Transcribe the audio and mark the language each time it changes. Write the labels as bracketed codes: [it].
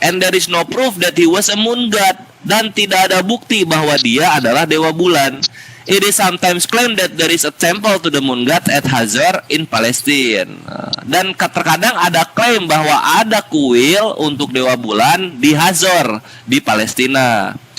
[en] And there is no proof that he was a moon god, [id] dan tidak ada bukti bahwa dia adalah dewa bulan. [en] It is sometimes claimed that there is a temple to the moon god at Hazor in Palestine. [id] Dan terkadang ada klaim bahwa ada kuil untuk dewa bulan di Hazor di Palestina.